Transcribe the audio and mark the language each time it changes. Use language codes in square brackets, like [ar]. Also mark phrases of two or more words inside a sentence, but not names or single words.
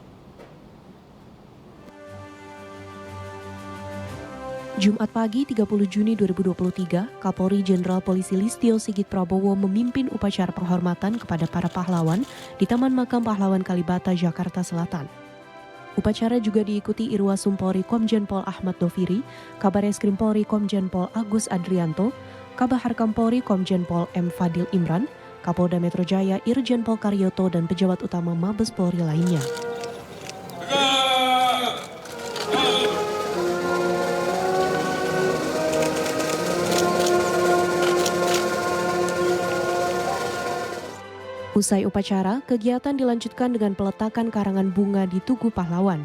[id] Jumat pagi 30 Juni 2023, Kapolri Jenderal Polisi Listio Sigit Prabowo memimpin upacara penghormatan kepada para pahlawan di Taman Makam Pahlawan Kalibata, Jakarta Selatan. Upacara juga diikuti Irwasum Polri Komjen Pol Ahmad Doviri, Kabar Eskrim Polri Komjen Pol Agus Adrianto, Kabaharkam Polri Komjen Pol M. Fadil Imran, Kapolda Metro Jaya Irjen Pol Karyoto dan pejabat utama Mabes Polri lainnya. Usai upacara, kegiatan dilanjutkan dengan peletakan karangan bunga di Tugu Pahlawan.